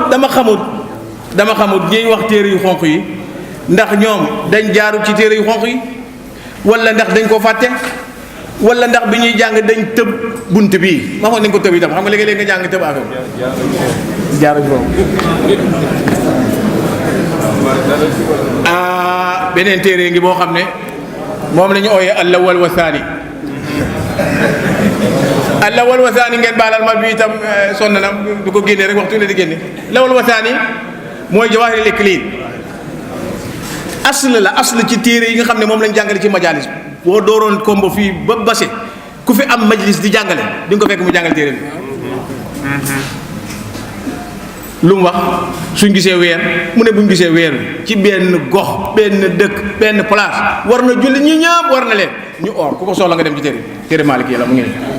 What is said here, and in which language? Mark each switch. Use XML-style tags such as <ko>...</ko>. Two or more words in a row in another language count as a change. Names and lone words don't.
<wo>xamut ñiy wax téere yu xonq yi ndax ñoom dañ jaaru ci téere yu xonq yi wala ndax dañ ko fàtte wala ndax bi ñuy jàng dañ tëb bunt bii ma xoon nañ ko tëb itam xam nga léegi-léegi nga jàng tëb affaire jaaru boobu beneen téere ngi boo xam ne moom la ñu ooyee</wo> <ar>الأول والثاني الأول والثاني</ar> <wo>ngeen baalal ma bi itam sonn na du ko génne rek waxtu ne di génne</wo> <ar>الأول والثاني</ar> <wo>mooy Jawaahirul Iklil asl ci téere yi nga xam ne moom lañ jàngale ci majalis boo dooroon kombo fii ba base ku fi am majlis di jàngale di nga ko fekk mu jàngale téere bi lu mu wax suñ gisee weer mu ne buñ gisee weer ci benn gox benn dëkk benn place war na julli ñi ñëpp war na leen ñu oor ku ko soxla nga dem ci téere Maliki la mu ngi</wo>